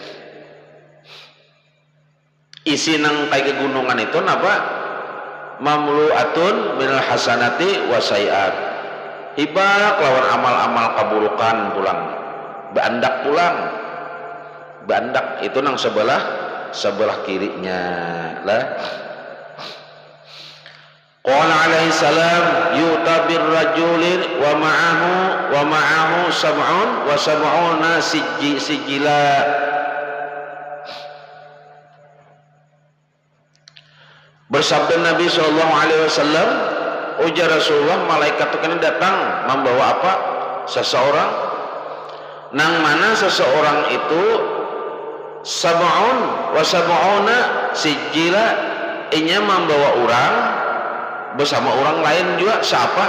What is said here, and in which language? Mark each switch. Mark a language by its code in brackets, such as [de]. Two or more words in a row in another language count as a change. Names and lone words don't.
[bjn] Isi nang kayak gunungan itu napa? [ar] مملوءة من الحسنات والسيئات. [bjn] Hibak lawan amal-amal keburukan pulang. Bandak pulang. Bandak itu nang sebelah kirinya lah. [ar] قال عليه السلام يؤتى برجل ومعه سبع وسبعون سجلا. [bjn] Bersabda Nabi SAW, ujar Rasulullah, malaikat itu kena datang membawa apa? Seseorang. Nang mana seseorang itu [ar] سبع وسبعون سجلا, [bjn] inya membawa orang bersama orang lain juga siapa?